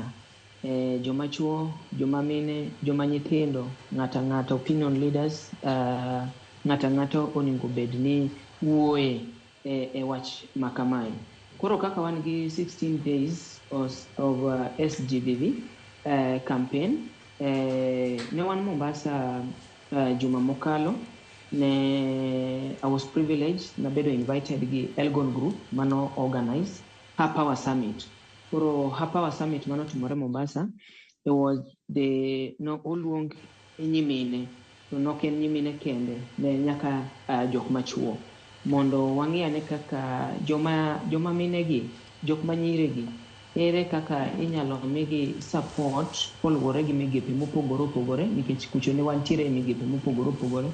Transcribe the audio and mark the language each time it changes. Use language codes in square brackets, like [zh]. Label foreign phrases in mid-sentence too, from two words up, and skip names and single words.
[luo] Joma chuo, joma mine, joma nyithindo, ng'ata [en] opinion leaders, [luo] ng'ata onego bed ni wuoye e wach makamae. Koro kaka wan gi [en] 16 days of SGBV campaign, [luo] ne wan Mombasa juma mokalo, [en] I was privileged [luo] na bedo invited gi Elgon Group mano organize Hapower Summit. Koro Hapower Summit mano timore Mombasa, [en] it was [luo] no oluong nyimine, to noken nyimine kende, ne nyaka jok machuo. Mondo wang'iyane kaka joma minegi, jok manyiregi, ere kaka inyalo migi support koluwore gi migepe mopogore opogore, nikech kucho ne wantiere e migepe mopogore opogore.